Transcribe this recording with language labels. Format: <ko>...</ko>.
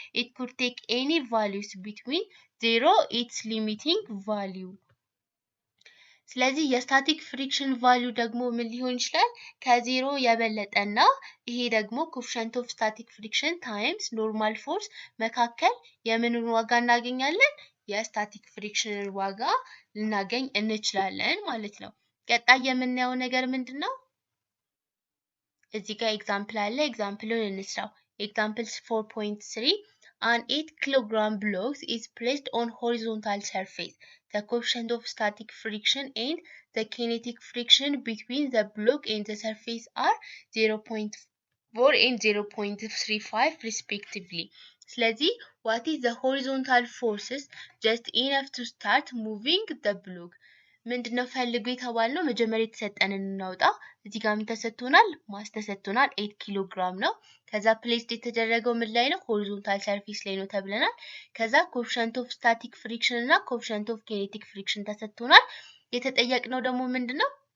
<en>It could take any values between 0 its limiting value.</en> <am>ስለዚህ የስታቲክ ፍሪክሽን ቫልዩ ደግሞ ምን ሊሆን ይችላል? ከዜሮ የበለጠና ይሄ ደግሞ ኮኤፊሽንት ኦፍ ስታቲክ ፍሪክሽን ታይምስ ኖርማል ፎርስ መካከል የምንን ዋጋ እናገኛለን? የስታቲክ ፍሪክሽንን ዋጋ ልናገኝ እንችላለን ማለት ነው። ቀጣይ የምናየው ነገር ምንድነው? እዚህ ጋር ኤግዛምፕል አለ። ኤግዛምፕሉን እንስራው። ኤግዛምፕል 4.3</am> <en>An 8 kilogram block is placed on horizontal surface. The coefficient of static friction and the kinetic friction between the block and the surface are 0.4 and 0.35 respectively. ስለዚህ what is the horizontal forces just enough to start moving the block?</en> <am>ምንድነው ፈልጉ የተባልነው? መጀመሪያ የተሰጠንን እናውጣ። እዚህ ጋር ምን ተሰጥቶናል? ማስ ተሰጥቶናል 8 ኪሎ ግራም ነው። ከዛ ፕሌስድ የተደረገው ምን ላይ ነው? ሆሪዞንታል ሰርፌስ ላይ ነው ተብለናል። ከዛ ኮኤፊሺየንት ኦፍ ስታቲክ ፍሪክሽን እና ኮኤፊሺየንት ኦፍ ኪኔቲክ ፍሪክሽን ተሰጥቶናል። የተጠየቅነው ደግሞ ምንድነው?</am>